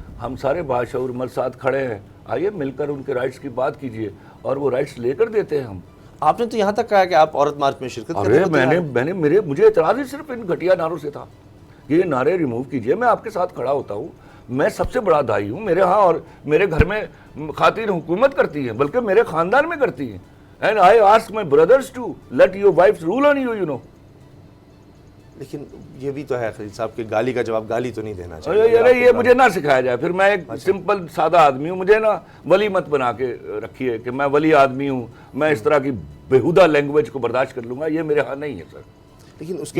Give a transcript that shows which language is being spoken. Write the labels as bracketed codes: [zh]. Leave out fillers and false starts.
[ur] ہم سارے باشعور مرد ساتھ کھڑے ہیں, آئیے مل کر ان کے رائٹس کی بات کیجئے, اور وہ رائٹس لے کر دیتے ہیں ہم. آپ نے تو یہاں تک کہا کہ آپ عورت مارچ میں شرکت کریں. ارے مجھے اعتراض ہی صرف ان گھٹیا نعروں سے تھا. یہ نعرے ریموو کیجئے, میں آپ کے ساتھ کھڑا ہوتا ہوں, میں سب سے بڑا دائی ہوں. میرے ہاں اور میرے گھر میں خواتین حکومت کرتی ہیں, بلکہ میرے خاندان میں کرتی ہیں. [en] And I ask my brothers to let your wives rule on you, you know. [ur] لیکن یہ بھی تو ہے خلیل صاحب کہ گالی کا جواب گالی تو نہیں دینا چاہیے. ارے یہ مجھے نہ سکھایا جائے, پھر میں ایک سمپل سادہ آدمی ہوں, مجھے نا ولی مت بنا کے رکھیے کہ میں ولی آدمی ہوں, میں اس طرح کی بےہودہ لینگویج کو برداشت کر لوں گا. یہ میرے ہاں نہیں ہے سر. لیکن اس کے